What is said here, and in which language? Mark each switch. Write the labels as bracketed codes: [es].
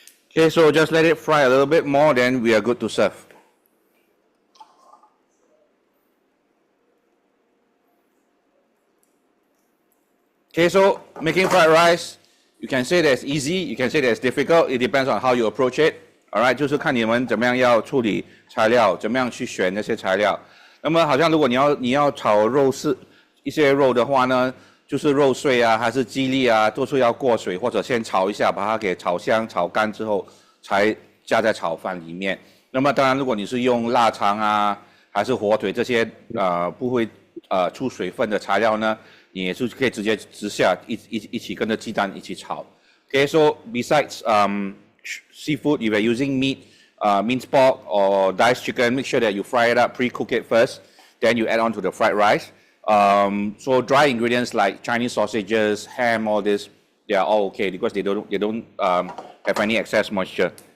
[en] Okay, so just let it fry a little bit more, then we are good to serve. Okay, so making fried rice, you can say that's easy, you can say that's difficult. It depends on how you approach it. [zh] Alright， 就是看你们怎么样要处理材料，怎么样去选那些材料。那么好像如果你要炒一些肉的话呢，就是肉碎啊，还是鸡粒啊，都是要过水或者先炒一下，把它给炒香、炒干之后，才加在炒饭里面。那么当然，如果你是用腊肠啊，还是火腿这些不会出水分的材料呢？你也是可以直接直下一起跟着鸡蛋一起炒。 [en] Okay, so besides seafood, if you're using meat, minced pork or diced chicken, make sure that you fry it up, pre-cook it first, then you add on to the fried rice. So dry ingredients like Chinese sausages, ham, all this, they are all okay because they don't have any excess moisture.